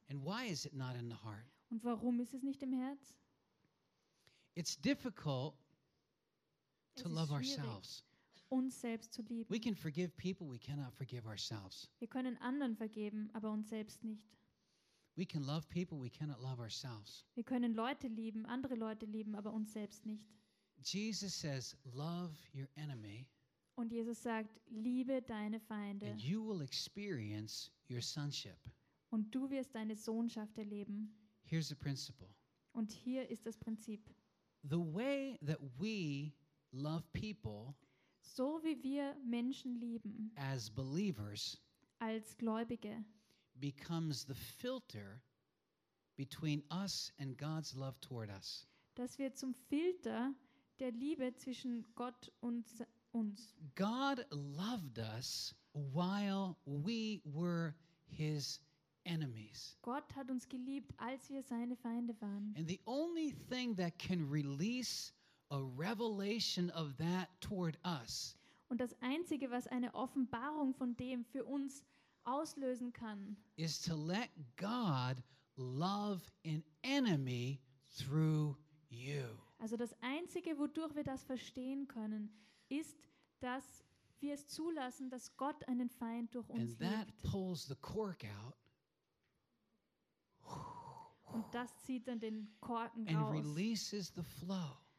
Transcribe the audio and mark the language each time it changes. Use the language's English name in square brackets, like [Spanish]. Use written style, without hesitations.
[English] And why is it not in the heart? [German] Und warum ist es nicht im Herz? [English] It's difficult to love ourselves. [German] Uns selbst zu lieben. [English] We can forgive people, we cannot forgive ourselves. [German] Wir können anderen vergeben, aber uns selbst nicht. [English] We can love people, we cannot love ourselves. [German] Wir können Leute lieben, andere Leute lieben, aber uns selbst nicht. [English] Jesus says, love your enemy. [German] Und Jesus sagt, liebe deine Feinde. [English] And you will experience your sonship. [German] Und du wirst deine Sohnschaft erleben. [English] Here's the principle. [German] Und hier ist das Prinzip. [English] The way that we love people, [German] so wie wir Menschen lieben, [English] as believers, [German] als Gläubige, [English] becomes the filter between us and God's love toward us. [German] Das wird zum Filter der Liebe zwischen Gott und uns. [English] God loved us while we were his enemies. [German] Gott hat uns geliebt, als wir seine Feinde waren. [English] And the only thing that can release a revelation of that toward us. [German] Und das einzige, was eine Offenbarung von dem für uns auslösen kann, [English] is to let God love an enemy through you. [German] Also das einzige, wodurch wir das verstehen können, ist, dass wir es zulassen, dass Gott einen Feind durch uns liebt. [English] And that pulls the cork out. [German] Und das zieht dann den Korken [English] and [German] raus. [English] Releases the flow.